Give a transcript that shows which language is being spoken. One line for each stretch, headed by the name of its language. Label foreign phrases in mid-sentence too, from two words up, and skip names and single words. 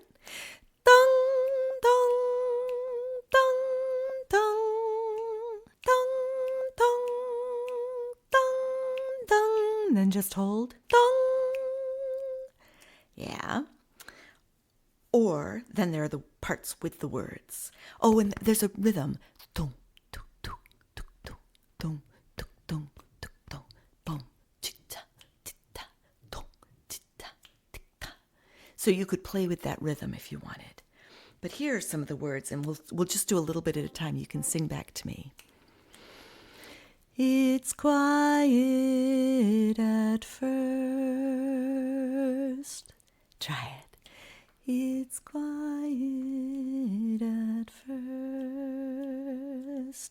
English: Dong, dong, dong, dong, dong, dong, dong, dong. And then just hold. Dong. Yeah. Or then there are the parts with the words. Oh, and there's a rhythm. Dong, tuk, tuk, tuk, tuk, dong, tuk, dong, tuk, dong, boom, chita, tita, dong, chita, tita. So you could play with that rhythm if you wanted. But here are some of the words, and we'll just do a little bit at a time. You can sing back to me. It's quiet at first. Try it. It's quiet at first.